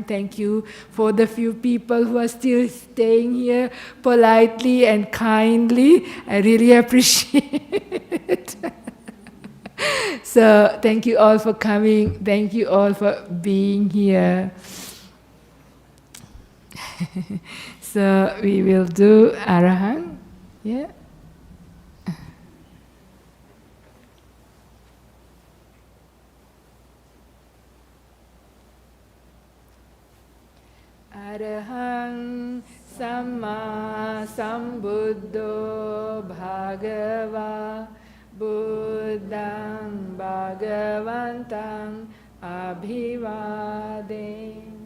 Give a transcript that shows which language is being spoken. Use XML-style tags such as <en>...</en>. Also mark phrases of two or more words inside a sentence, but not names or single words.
<en>Thank you for the few people who are still staying here politely and kindly. I really appreciate it. So thank you all for coming. Thank you all for being here. So we will do Arahant. Yeah.</en> <pi>Arahang Samma Sambuddho Bhagava Buddhang Bhagavantang Abhivade</pi>